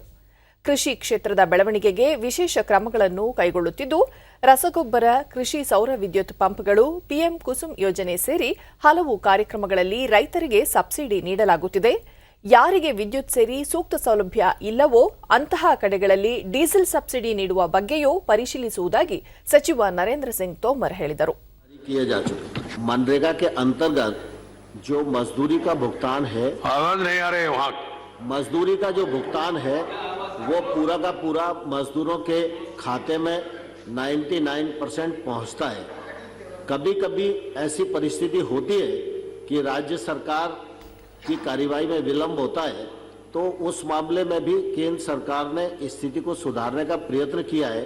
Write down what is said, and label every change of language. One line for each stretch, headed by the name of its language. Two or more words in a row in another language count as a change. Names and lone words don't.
Kannada: ಕೃಷಿ ಕ್ಷೇತ್ರದ ಬೆಳವಣಿಗೆಗೆ ವಿಶೇಷ ಕ್ರಮಗಳನ್ನು ಕೈಗೊಳ್ಳುತ್ತಿದ್ದು, ರಸಗೊಬ್ಬರ, ಕೃಷಿ ಸೌರ ವಿದ್ಯುತ್ ಪಂಪ್ಗಳು, ಪಿಎಂ ಕುಸುಮ್ ಯೋಜನೆ ಸೇರಿ ಹಲವು ಕಾರ್ಯಕ್ರಮಗಳಲ್ಲಿ ರೈತರಿಗೆ ಸಬ್ಸಿಡಿ ನೀಡಲಾಗುತ್ತಿದೆ. ಯಾರಿಗೆ ವಿದ್ಯುತ್ ಸೇರಿ ಸೂಕ್ತ ಸೌಲಭ್ಯ ಇಲ್ಲವೋ ಅಂತಹ ಕಡೆಗಳಲ್ಲಿ ಡೀಸೆಲ್ ಸಬ್ಸಿಡಿ ನೀಡುವ ಬಗ್ಗೆಯೂ ಪರಿಶೀಲಿಸುವುದಾಗಿ ಸಚಿವ ನರೇಂದ್ರ ಸಿಂಗ್ ತೋಮರ್ ಹೇಳಿದರು.
Hindi: मनरेगा के अंतर्गत जो मजदूरी का भुगतान है, आवाज नहीं आ रही है वहाँ, मजदूरी का जो भुगतान है वो पूरा का पूरा मजदूरों के खाते में 99% पहुँचता है. कभी कभी ऐसी परिस्थिति होती है कि राज्य सरकार की कार्यवाही में विलंब होता है, तो उस मामले में भी केंद्र सरकार ने स्थिति को सुधारने का प्रयत्न किया है.